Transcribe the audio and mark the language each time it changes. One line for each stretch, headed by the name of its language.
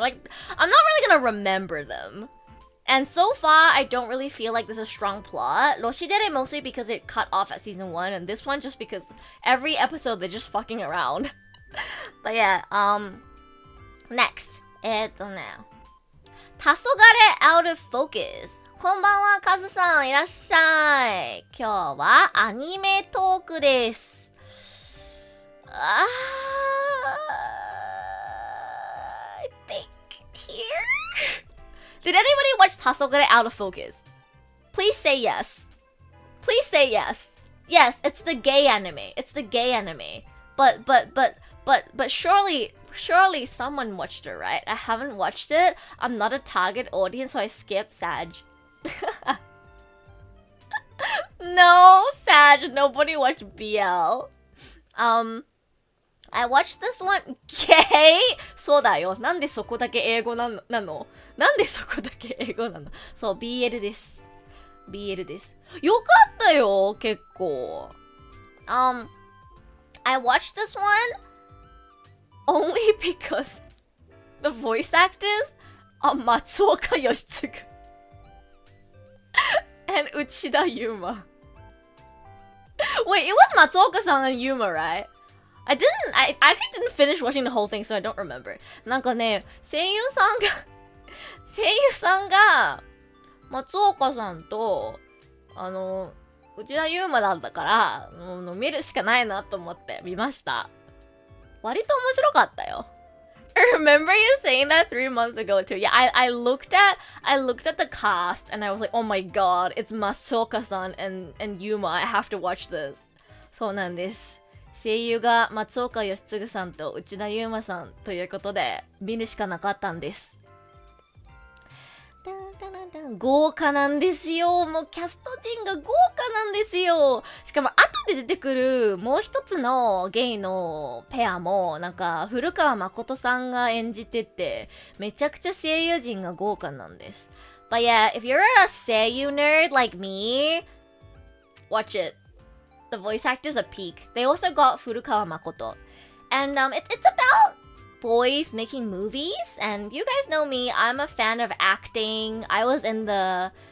English: Like, I'm not really gonna remember them. And so far, I don't really feel like there's a strong plot. Roshidere mostly because it cut off at season 1, and this one just because every episode they're just fucking around. But yeah, next. 黄昏 Out of Focus.
Japanese: こんばんは、カズさん、いらっしゃい。今日はアニメトークです。
English: I think here? Did anybody watch 黄昏 Out of Focus? Please say yes. Please say yes. Yes, it's the gay anime. It's the gay anime. But surely someone watched it, right? I haven't watched it. I'm not a target audience, so I skip Sag. No, Sag, nobody watched BL. I watched this one. Gay?
Japanese: そうだよ。なんでそこだけ英語なの？なんでそこだけ英語なの？そう、BL です。BL です。よかったよ、結構。
English: I watched this one only because the voice actors are Matsuoka Yoshitsugu and Uchida Yuma. Wait, it was Matsuoka-san and Yuma, right? I actually didn't finish watching the whole thing, so I don't remember.
Japanese: なんかね、声優さんが松岡さんと内田優馬だったからもう見るしかないなと思って見ました。割と面白かったよ。
English: I remember you saying that 3 months ago too. Yeah, I looked at the cast and I was like, oh my god, it's Matsuoka-san and Yuma. I have to watch this.
Japanese: そうなんです。声優が松岡義嗣さんと内田優馬さんということで見るしかなかったんです。豪華なんですよ。もうキャスト陣が豪華なんですよ。しかも後で出てくるもう一つのゲイのペアもなんか古川誠さんが演じててめちゃくちゃ声優陣が豪華なんです。
English: But yeah, if you're a 声優 nerd like me, watch it. The voice actors are peak. They also got Furukawa Makoto. And it's about boys making movies. And you guys know me, I'm a fan of acting. I was in the